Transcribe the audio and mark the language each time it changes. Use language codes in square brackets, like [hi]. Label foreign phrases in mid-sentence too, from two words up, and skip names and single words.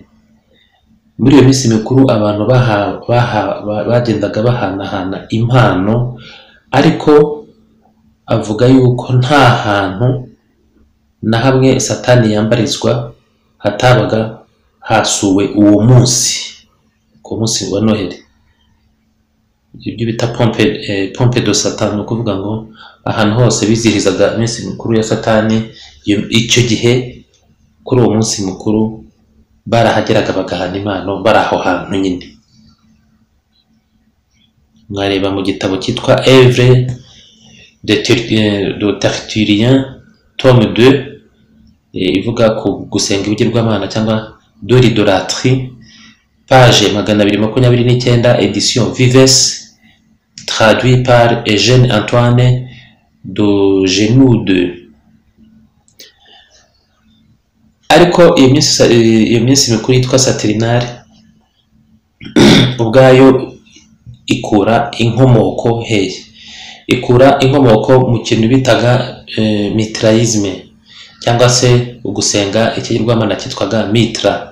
[rw] Muri iyo minsi mikuru abantu bagendaga bahanahana impano, ariko avuga yuko nta hantu na hamwe Satani yambarizwa hatabaga hasuwe uwo munsi, ku munsi wa Noheli. Ibyo bita [fr] pompe de Satan, [rw] kuvuga ngo ahantu hose bizihirizaga iminsi mikuru ya Satani. Icyo gihe kuri uwo munsi mukuru barahageraga bagahana impano bari aho hantu nyine. Mwareba mu gitabo cyitwa Œuvre de Tertullien tome 2 ivuga ku gusenga ibigirwamana cyangwa [fr] de l'idolâtrie, [rw] page 229, [fr] édition Vives, traduit par Eugène Antoine de Genoude. [rw] Ariko iyo minsi mikuru yitwa Saturnale ubwayo ikura inkomoko hehe? Ikura inkomoko mu kintu bitaga mitraisme, cyangwa se ugusenga ikigirwamana cyitwaga Mitra.